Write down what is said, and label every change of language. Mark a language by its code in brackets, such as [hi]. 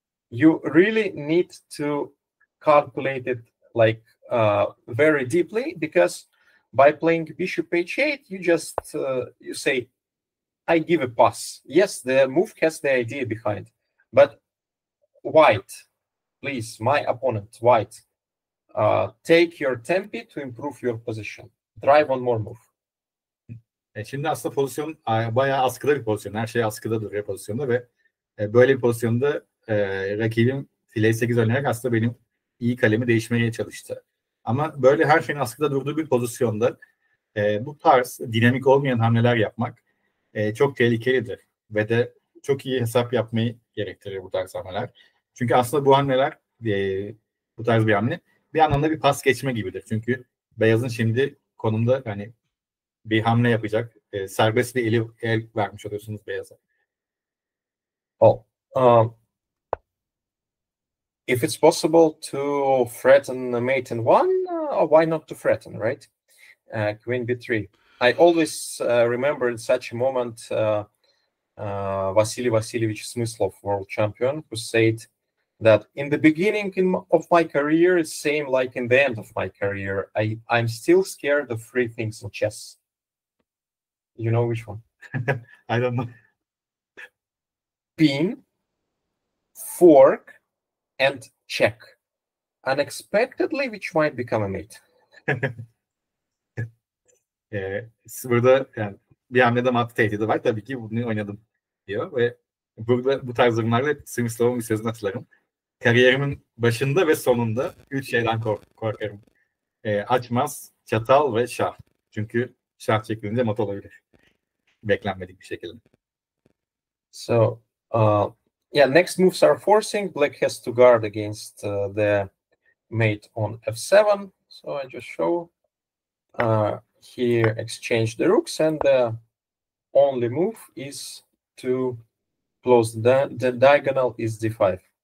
[en] You really need to calculate it like very deeply, because by playing bishop h8, you just you say, I give a pass. Yes, the move has the idea behind, but white, please, my opponent, white, take your tempi to improve your position. Drive one more move. [tr] Şimdi aslında pozisyon bayağı askıda bir pozisyon. Her şey askıda duruyor pozisyonda ve böyle bir pozisyonda rakibim file 8 oynayarak aslında benim iyi kalemi değişmeye çalıştı. Ama böyle her şeyin askıda durduğu bir pozisyonda bu tarz dinamik olmayan hamleler yapmak çok tehlikelidir. Ve de çok iyi hesap yapmayı gerektirir bu tarz hamleler. Çünkü aslında bu hamleler, bu tarz bir hamle bir anlamda bir pas geçme gibidir. Çünkü beyazın şimdi konumda yani bir hamle yapacak. Serbest bir el vermiş oluyorsunuz beyaza. [en] Oh, if it's possible to threaten the mate in one, why not to threaten, right? Queen b3. I always remember in such a moment Vasily Vasilyevich Smyslov, world champion, who said that in the beginning of my career, it's same like in the end of my career. I'm still scared of three things in chess. You know which one? I don't know. Pin, fork, and check. Unexpectedly, which might become a mate. [tr] Burada yani bir hamlede mat tehdidi var. Tabii ki bunu oynadım diyor ve burada bu tarz durumlarda Smyslov'un bir sözünü hatırlarım. Kariyerimin başında ve sonunda 3 şeyden korkarım. Açmaz, çatal ve şah. Çünkü şah çekilince mat olabilir. Beklenmedik bir şekilde. [en] So, yeah, next moves are forcing. Black has to guard against the mate on f7. So I just show here exchange the rooks, and the only move is to close the diagonal is d5.